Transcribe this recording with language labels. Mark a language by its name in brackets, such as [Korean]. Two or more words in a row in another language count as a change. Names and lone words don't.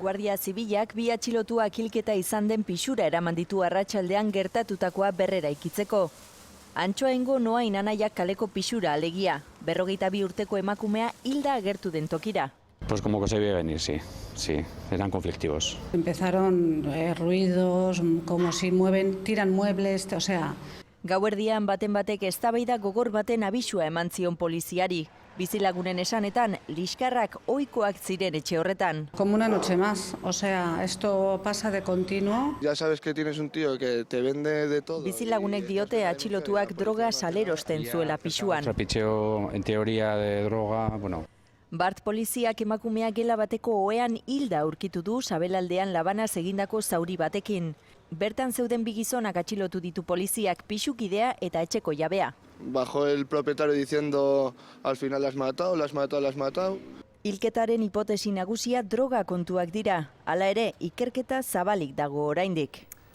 [Basque] Guardia Zibilak bi atxilotuak hilketa izan den pisura eraman ditu arratsaldean gertatutakoa berreraikitzeko. Antxoaingo Noain anaiak kaleko pisura alegia. 42 urteko emakumea hilda agertu den tokira. [Spanish] Pues como que se veía venir, sí, eran conflictivos. Empezaron ruidos, como si tiran muebles, o sea... [Basque] Gauerdian baten batek eztabaida gogor baten abisua eman zion poliziari. Bizilagunen esanetan, liskarrak ohikoak ziren etxe horretan. [Spanish] Como una noche más, o sea, esto pasa de continuo. Ya sabes que tienes un tío que te vende de todo. [Basque] Bizilagunek diote atxilotuak droga salerosten zuela pisuan. [Spanish] Trapicheo en teoría de droga, bueno. [Basque] Bart poliziak emakumea gela bateko ohean hilda aurkitu du sabelaldean labanaz egindako zauri batekin. Bertan zeuden bi gizonak atxilotu ditu poliziak, pisukidea eta etxeko jabea. [Spanish] Bajó el propietario diciendo al final las has matado, las has matado, las has matado. [Basque] Hilketaren hipotesi nagusia droga kontuak dira. Hala ere, ikerketa zabalik dago oraindik.